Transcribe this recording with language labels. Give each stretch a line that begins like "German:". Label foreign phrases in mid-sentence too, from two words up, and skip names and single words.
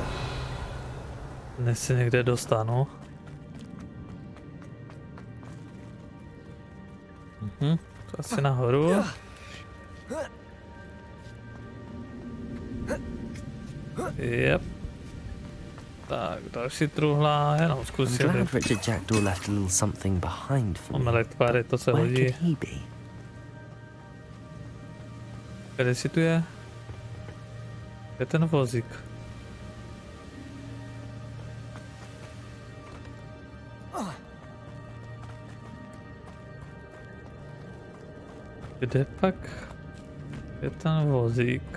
Czech: Než se někde dostanu. To asi nahoru. Yep. Tak, další truhla, jenom zkusím.
English: I'm glad Richard Jackdaw left a little something behind for me.
Czech: Máme tvary, to se
English: Where
Czech: hodí.
English: could he be?
Czech: Kde si tu je? Je ten vozík. Kde pak je ten vozík?